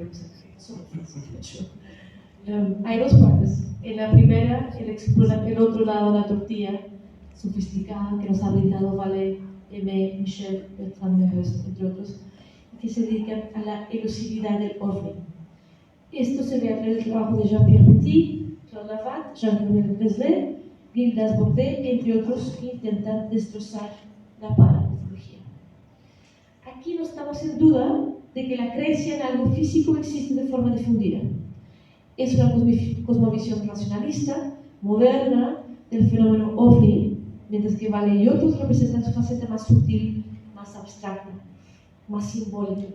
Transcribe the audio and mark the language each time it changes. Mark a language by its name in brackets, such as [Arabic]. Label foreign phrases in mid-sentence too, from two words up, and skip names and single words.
[Spanish] Solo Francia, de hecho. Hay dos partes. En la primera, él explora el otro lado de la tortilla sofisticada que nos ha brindado Vallée, Aimé, Michel, Bertrand Meheus, entre otros, que se dedican a la elusividad del OVNI. Esto se ve a través del trabajo de Jean-Pierre Petit, Claude Lavat, Jean-Pierre Breslay, Gildas Baudet, entre otros, que intentan destrozar la paraufología. Aquí no estamos en duda de que la creencia en algo físico existe de forma difundida. Es una cosmovisión racionalista, moderna, del fenómeno OVNI, mientras que Vallée y otros representan su faceta más sutil, más abstracta, más simbólica.